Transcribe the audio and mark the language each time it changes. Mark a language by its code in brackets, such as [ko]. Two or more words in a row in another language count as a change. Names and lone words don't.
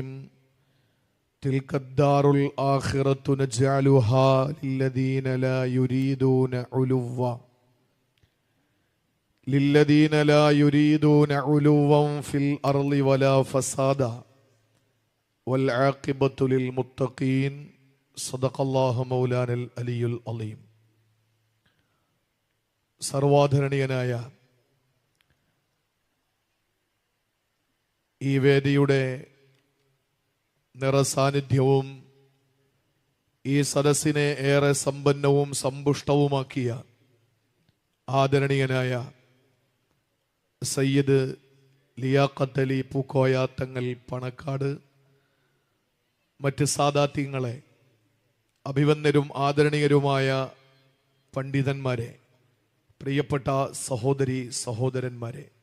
[ar] تلك الدار الآخرة نجعلها للذين لا يريدون علوا في الأرض ولا فسادا والعاقبة للمتقين. صدق الله مولانا العلي العظيم. [ml] സർവാധരണീയനായ ഈ വേദിയുടെ നിറസാന്നിധ്യവും ഈ സദസ്സിനെ ഏറെ സമ്പന്നവും സമ്പുഷ്ടവുമാക്കിയ ആദരണീയനായ സയ്യിദ് ലിയാഖത്ത് അലി പൂക്കോയ തങ്ങൾ പണക്കാട്, മറ്റ് സാദാത്യങ്ങളെ, അഭിവന്ദരും ആദരണീയരുമായ പണ്ഡിതന്മാരെ, പ്രിയപ്പെട്ട സഹോദരി സഹോദരന്മാരെ,